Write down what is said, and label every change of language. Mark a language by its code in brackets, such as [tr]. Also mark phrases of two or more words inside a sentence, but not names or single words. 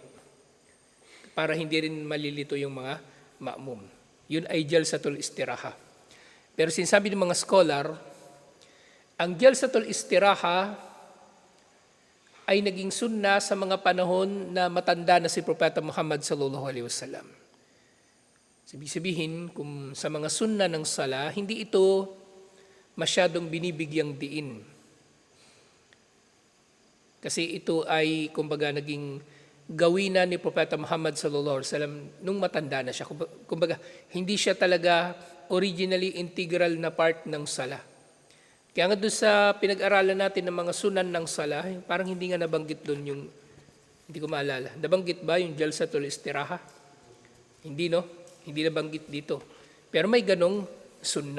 [tl] Para hindi rin malilito yung mga ma'mum. Yun ay [ar] جلسة الاستراحة. [tl] Pero sinasabi ng mga scholar, ang [ar] جلسة الاستراحة [tl] ay naging sunna sa mga panahon na matanda na si Propeta Muhammad [ar] صلى الله عليه وسلم. [tl] Sabihin, kung sa mga sunna ng sala, hindi ito masyadong binibigyang diin. Kasi ito ay, kumbaga, naging gawina ni Propeta Muhammad [ar] صلى الله عليه وسلم [tl] nung matanda na siya. Kumbaga, hindi siya talaga [en] originally integral [tl] na part ng sala. Kaya nga doon sa pinag-aralan natin ng mga sunan ng sala, parang hindi nga nabanggit doon yung, hindi ko maalala. Nabanggit ba yung [ar] جلسة الاستراحة? [tl] Hindi, no? Hindi nabanggit dito. Pero may ganong sunna.